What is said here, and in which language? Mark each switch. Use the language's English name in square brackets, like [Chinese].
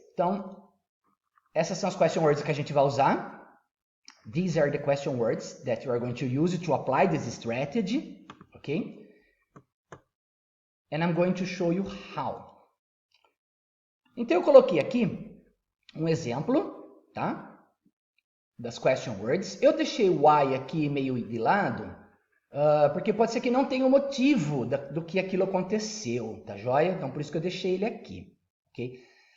[Portuguese] Então, essas são as question words que a gente vai usar. [English] These are the question words that you are going to use to apply this strategy, okay? And I'm going to show you how. [Portuguese] Então, eu coloquei aqui um exemplo, tá? Das question words. Eu deixei o why aqui meio de lado, porque pode ser que não tenha o motivo do que aquilo aconteceu, tá joia? Então, por isso que eu deixei ele aqui, ok?